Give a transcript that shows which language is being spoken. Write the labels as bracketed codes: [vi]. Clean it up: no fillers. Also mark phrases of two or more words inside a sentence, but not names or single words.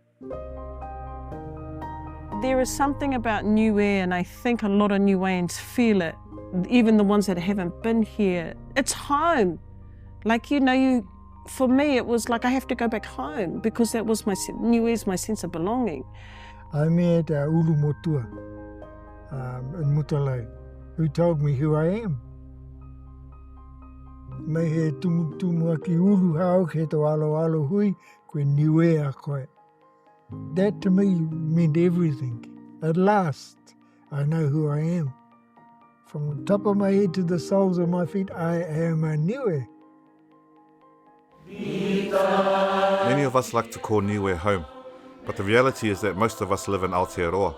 [en] There is something about Niue, and I think a lot of Niueans feel it, even the ones that haven't been here. It's home. For me, it was like I have to go back home because that was Niue is my sense of belonging. I met Ulu Motua in Mutalai, who told me who I am. [niu] Me he tumu aki ulu hao he to alo hui koe Niue a koe. [en] That to me meant everything. At last, I know who I am. From the top of my head to the soles of my feet, I am a Niue. Many of us like to call Niue home, but the reality is that most of us live in Aotearoa.